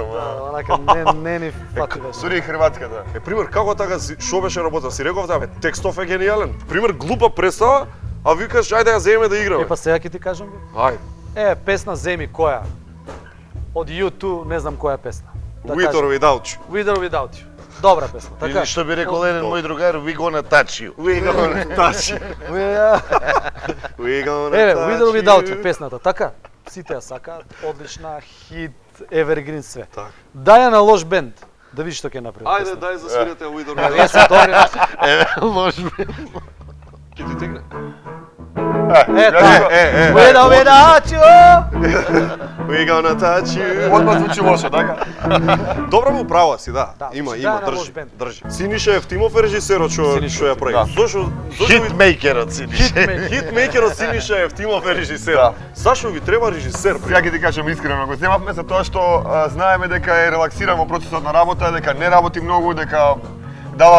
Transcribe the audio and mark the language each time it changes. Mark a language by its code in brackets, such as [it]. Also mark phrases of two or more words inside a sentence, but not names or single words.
[mk] Онака не ни фати беше. Дури и хрватската. Пример, како така, шо беше работа? Си реков да бе, текстов е гениален. Пример, глупа представа, а викаш, ајде ја земеме да играме. Па сега ќе ти кажам бе. Ајде. Песна земи која? Од U2, не знам која песна. Да [en] With or [mk] кажем. [en] without you. [mk] With or Without You. Добра песна, така? или што би рекол еден мој другар, [en] we gonna touch you. We gonna touch you. We gonna [mk] Еве, [en] touch [mk] With or Without You [en] you. [mk] песната, така? Сите ја сакаат, одлична, хит, evergreen све. Така. Дај ја на лош бенд, да видиш што ќе направи. Ајде, дај засвирете With or Вие Without се добри. Еве, ложби. Ќе ти тегне. Така. With With or Without You. [en] We gonna touch you. [mk] Одма звучи лошо, така? Добро му права си, да. Да, Има, значи, има, да, на лош држи, бенд. држи. Синиша Евтимов е режисерот што ја прави. Зошо Хитмейкерот си хитмейкерот Синиша Евтимов е режисер. Да. Зашо ви треба режисер? Ја ќе ти кажам искрено, го земавме за тоа што знаеме дека е релаксиран во процесот на работа, дека не работи многу, дека дава